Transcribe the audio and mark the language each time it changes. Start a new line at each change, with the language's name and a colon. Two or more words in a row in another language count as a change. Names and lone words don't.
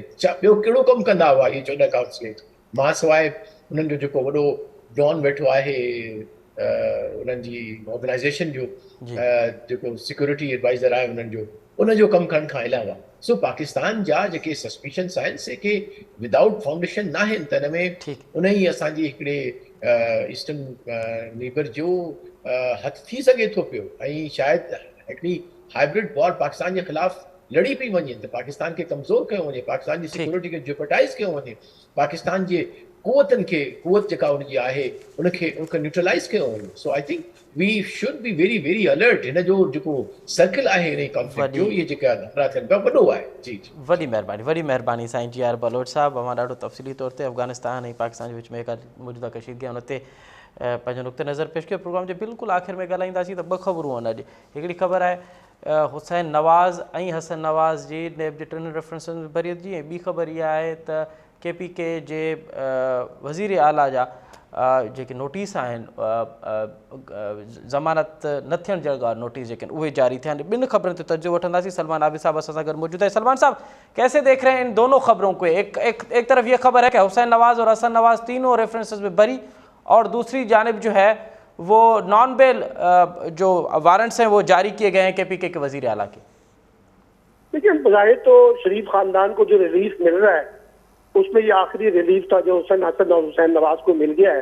Sindhi: छा ॿियो कहिड़ो कमु कंदा हुआ इहे 14 काउंसलेट? मां सवाइ उन्हनि जो जेको वॾो डॉन वेठो आहे उन्हनि जी ऑर्गेनाइज़ेशन जो जेको
English: security advisor
Sindhi: आहे उन्हनि जो, उनजो कमु करण खां अलावा सो पाकिस्तान जा जेके सस्पिशन्स आहिनि से के
English: without foundation
Sindhi: न आहिनि। त हिन में उन ई असांजी हिकिड़े
English: eastern neighbour
Sindhi: जो हथु थी सघे थो पियो। ऐं शायदि हिकिड़ी
English: hybrid war
Sindhi: पाकिस्तान जे ख़िलाफ़ लड़ी पई वञे त पाकिस्तान खे कमज़ोर कयो वञे, पाकिस्तान जी सिक्योरिटी खे जेपटाइज़ कयो वञे, पाकिस्तान जे कुवतनि खे, कुवत जेका उनजी आहे उनखे न्यूट्रलाइज़ कयो वञे।
English: So I think we should be very very alert.
Sindhi: हिन जो जेको सर्कल आहे हिन कॉन्फ्लिक्ट जो, इहे जेका हमला थियनि पिया, वॾो आहे। जी जी, वॾी महिरबानी साईं जी आर बलोच साहब। अवां ॾाढो तफ़सीली तौर ते अफ़गानिस्तान ऐं पाकिस्तान जे विच में मौजूदा कशीदगी आहे उन ते पंहिंजो नुक़्ते नज़र पेश कयो। प्रोग्राम जे बिल्कुलु आख़िर में ॻाल्हाईंदासीं त ॿ ख़बरूं आहिनि अॼु। हिकिड़ी ख़बर आहे हुसैन नवाज़ ऐं हसन नवाज़ जी नेब जे टिनि रेफरेंसनि बरियत जी, ऐं ॿी ख़बर इहा आहे त KPK जे वज़ीर आला जा जेके नोटिस आहिनि ज़मानत न थियण जहिड़ा नोटिस जेके उहे जारी थिया आहिनि। ॿिनि ख़बरुनि ते तजुर्बो वठंदासीं। सलमान आबिद साहब असां सां गॾु मौजूद है।
Urdu: سلمان صاحب، کیسے دیکھ رہے ہیں ان دونوں خبروں کو؟ ایک طرف یہ خبر ہے کہ حسین نواز اور حسن نواز تینوں ریفرنسز میں بری، اور دوسری جانب جو ہے وہ
English: non bail
Urdu: جو وارنٹس ہیں وہ جاری کیے گئے ہیں KPK کے وزیر اعلیٰ کے. دیکھیے، بظاہر تو شریف خاندان کو جو ریلیف مل رہا ہے اس میں یہ آخری ریلیف تھا جو حسین حسن اور حسین نواز کو مل گیا ہے